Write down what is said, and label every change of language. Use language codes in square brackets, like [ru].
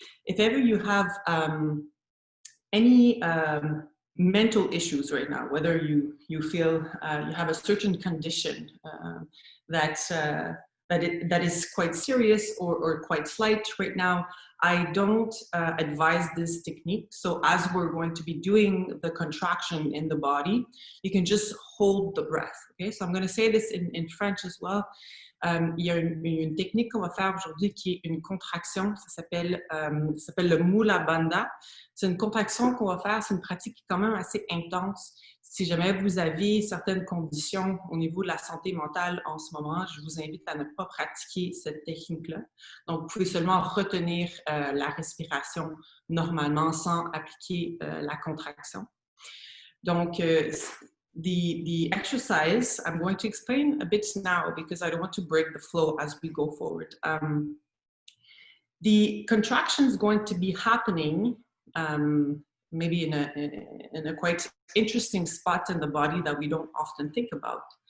[en] If ever you have any mental issues right now, whether you feel you have a certain condition that is quite serious or quite slight right now, I don't advise this technique. So as we're going to be doing the contraction in the body, you can just hold the breath. Okay, so I'm going to say this in French as well. [fr] Il y a une technique qu'on va faire aujourd'hui qui est une contraction, ça s'appelle le Mula Bandha. C'est une contraction qu'on va faire, c'est une pratique qui est quand même assez intense. Si jamais vous avez certaines conditions au niveau de la santé mentale en ce moment, je vous invite à ne pas pratiquer cette technique-là. Donc, vous pouvez seulement retenir la respiration normalement sans appliquer la contraction. Donc, [en] the exercise, I'm going to explain a bit now because I don't want to break the flow as we go forward. The contraction is going to be happening maybe in a quite interesting spot in the body that we don't often think about.